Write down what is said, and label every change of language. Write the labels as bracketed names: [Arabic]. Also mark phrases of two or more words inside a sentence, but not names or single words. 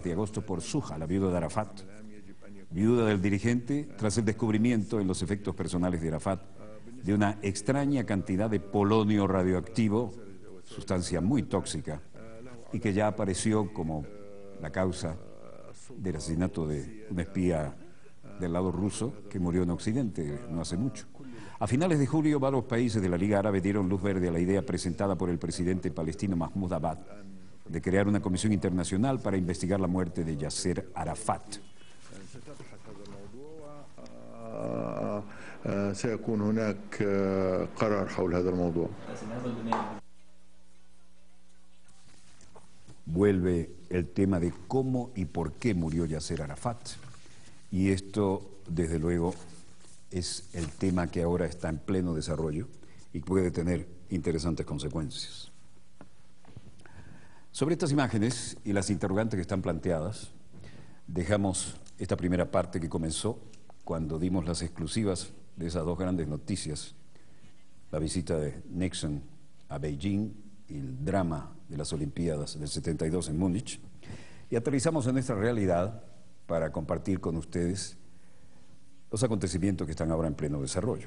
[Spanish] de agosto por Suja, la viuda de Arafat, viuda del dirigente, tras el descubrimiento en los efectos personales de Arafat de una extraña cantidad de polonio radioactivo, sustancia muy tóxica, y que ya apareció como la causa del asesinato de un espía del lado ruso que murió en Occidente no hace mucho. A finales de julio, varios países de la Liga Árabe dieron luz verde a la idea presentada por el presidente palestino Mahmoud Abbas de crear una comisión internacional para investigar la muerte de Yasser Arafat. [Arabic] سيكون هناك قرار حول هذا الموضوع. [Spanish] Vuelve el tema de cómo y por qué murió Yasser Arafat. Y esto, desde luego, es el tema que ahora está en pleno desarrollo y puede tener interesantes consecuencias. Sobre estas imágenes y las interrogantes que están planteadas, dejamos esta primera parte que comenzó cuando dimos las exclusivas de esas dos grandes noticias, la visita de Nixon a Beijing y el drama de las Olimpiadas del 72 en Múnich, y aterrizamos en nuestra realidad para compartir con ustedes los acontecimientos que están ahora en pleno desarrollo.